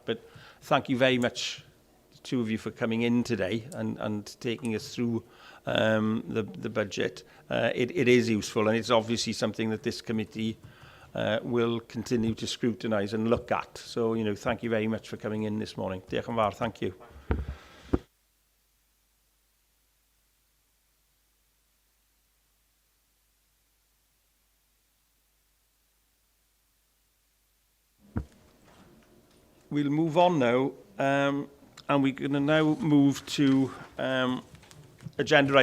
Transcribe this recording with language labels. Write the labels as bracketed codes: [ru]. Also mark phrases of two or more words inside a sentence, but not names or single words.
[en] But thank you very much, the two of you, for coming in today and taking us through the budget. It is useful, and it's obviously something that this committee will continue to scrutinise and look at. So, thank you very much for coming in this morning. [cy] Diolch yn fawr, [en] thank you. We'll move on now, and we're going to now move to agenda